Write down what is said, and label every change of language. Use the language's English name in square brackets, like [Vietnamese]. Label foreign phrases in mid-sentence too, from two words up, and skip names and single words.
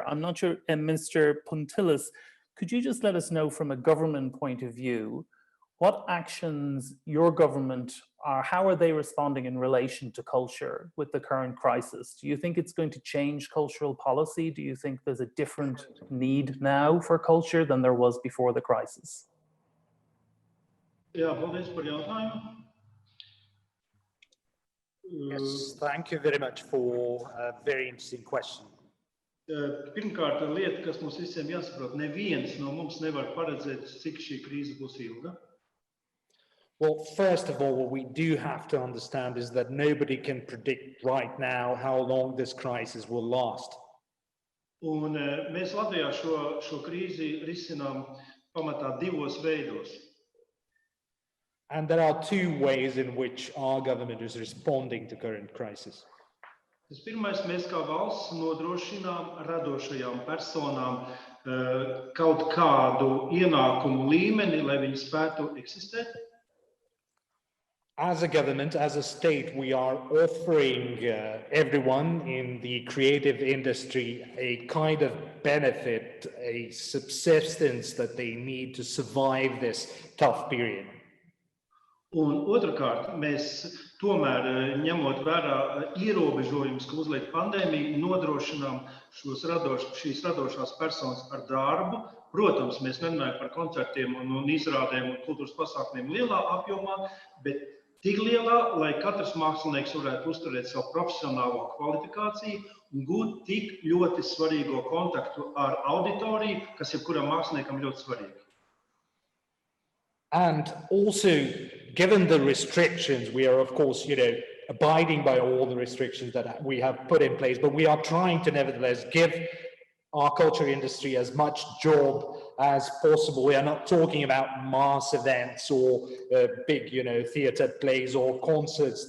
[English] I'm not sure, Minister Puntilis, could you just let us know from a government point of view, what actions your government how are they responding in relation to culture with the current crisis? Do you think it's going to change cultural policy? Do you think there's a different need now for culture than there was before the crisis? [Latvian] Jā, paldies par jautājumu. [English] Yes, thank you very much for a very interesting question. [Latvian] Pirmkārt, lieta, kas mums visiem jāsaprot, neviens no mums nevar paredzēt, cik šī krīze būs ilga. [English] Well, first of all, what we do have to understand is that nobody can predict right now how long this crisis will last. [Latvian] Un mēs Latvijā šo krīzi risinām pamatā divos veidos. [English] And there are two ways in which our government is responding to current crisis. [Latvian] Tas pirmais, mēs kā valsts nodrošinām radošajām personām kaut kādu ienākumu līmeni, lai viņi spētu eksistēt. [English] As a government, as a state, we are offering everyone in the creative industry a kind of benefit, a subsistence that they need to survive this tough period. [Latvian] Un otrkārt, mēs tomēr ņemot vērā ierobežojumus, ko uzliek pandēmija, nodrošinām šīs radošās personas ar darbu. Protams, mēs nerunājam par koncertiem un izrādēm un kultūras pasākumiem lielā apjomā, bet tik lielā, lai katrs mākslinieks varētu uzturēt savu profesionālo kvalifikāciju un gūt tik ļoti svarīgo kontaktu ar auditoriju, kas jebkuram māksliniekam ļoti svarīgi. [English] And also, given the restrictions, we are, of course, abiding by all the restrictions that we have put in place, but we are trying to nevertheless give our culture industry as much job as possible. We are not talking about mass events or big, theatre plays or concerts.